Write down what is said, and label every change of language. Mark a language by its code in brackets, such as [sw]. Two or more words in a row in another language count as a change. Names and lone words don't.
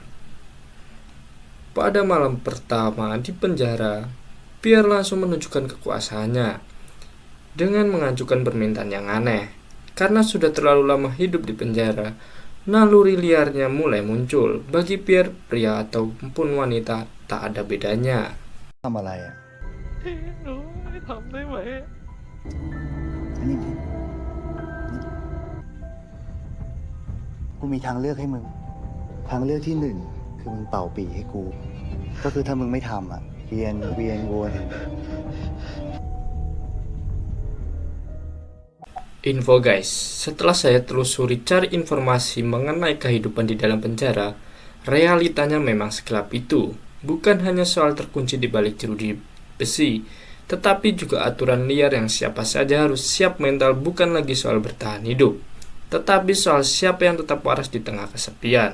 [id] Pada malam pertama di penjara, Pierre langsung menunjukkan kekuasaannya dengan mengajukan permintaan yang aneh. Karena sudah terlalu lama hidup di penjara, naluri liarnya mulai muncul. Bagi Pierre, pria ataupun wanita tak ada bedanya. [th] ทำอะไรอ่ะ หนูไม่ทำได้ไหม อันนี้พี่กูมีทางเลือกให้มึง ทางเลือกที่หนึ่งคือมึงเป่าปีให้กู ก็คือถ้ามึงไม่ทำอ่ะเวียนวน [id] Info guys, setelah saya telusuri cari informasi mengenai kehidupan di dalam penjara, realitanya memang segelap itu. Bukan hanya soal terkunci di balik jeruji besi, tetapi juga aturan liar yang siapa saja harus siap mental, bukan lagi soal bertahan hidup, tetapi soal siapa yang tetap waras di tengah kesepian.